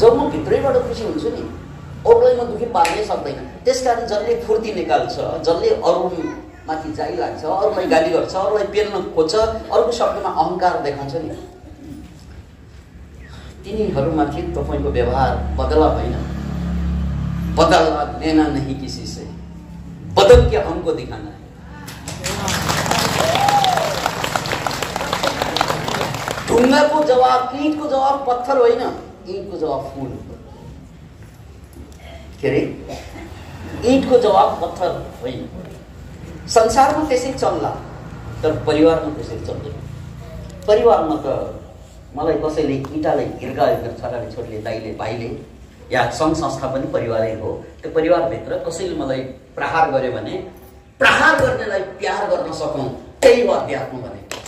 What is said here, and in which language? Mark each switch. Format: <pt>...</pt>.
<ne>जब म भित्रैबाट खुसी हुन्छु नि, अरूलाई म दुःखी पार्नै सक्दैन। त्यसकारण जसले फुर्ती निकाल्छ, जसले अरूमाथि जाइ लाग्छ, अरूलाई गाली गर्छ, अरूलाई पेल्न खोज्छ, अरूको शब्दमा अहङ्कार देखाउँछ नि, तिनीहरूमाथि तपाईँको व्यवहार बदला होइन।</ne> <hi>बदला लेना नहीं किसी से, बदल के हमको दिखाना है।</hi> <ne>ढुङ्गाको जवाब, ईँटको जवाब पत्थर होइन, ईँटको जवाब फुल। के अरे ईँटको जवाब पत्थर होइन। संसारमा त्यसै चल्ला, तर परिवारमा त्यसै चल्दैन। परिवारमा त मलाई कसैले इँटालाई हिर्कायो मेरो छोराले, छोरीले, दाइले, भाइले, या सङ्घ संस्था पनि परिवारै हो। त्यो परिवारभित्र कसैले मलाई प्रहार गर्यो भने प्रहार गर्नेलाई प्यार गर्न सकौँ, त्यही हो अध्यात्म भने।</ne>